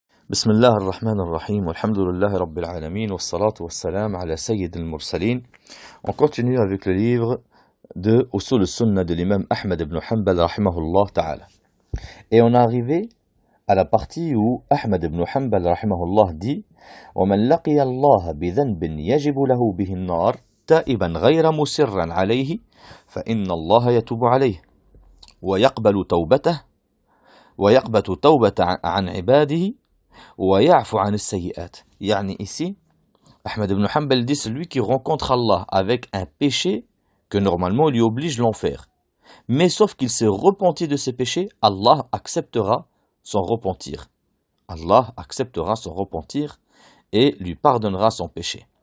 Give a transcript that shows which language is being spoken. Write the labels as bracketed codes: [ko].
[ar] بسم الله الرحمن الرحيم والحمد لله رب العالمين والصلاة والسلام على سيد المرسلين. [fr] On continue avec le livre de Usul al-Sunnah de l'imam Ahmed ibn Hanbal rahimahullah ta'ala. Et on est arrivé à la partie où Ahmed ibn Hanbal rahimahullah dit [ar] وَمَنْ لَقِيَ اللَّهَ بِذَنْبٍ يَجِبُ لَهُ بِهِ النَّارِ تَائِبًا غَيْرَ مُسِرًّا عَلَيْهِ فَإِنَّ اللَّهَ يَتُوبُ عَلَيْهِ ويقبل توبة عن عباده ويعفو عن السيئات. [fr] يعني ici, Ahmed ibn Hanbal dit celui qui rencontre Allah avec un péché que normalement lui oblige l'enfer. Mais sauf qu'il s'est repenti de ses péchés, Allah acceptera son repentir. Allah acceptera son repentir et lui pardonnera son péché.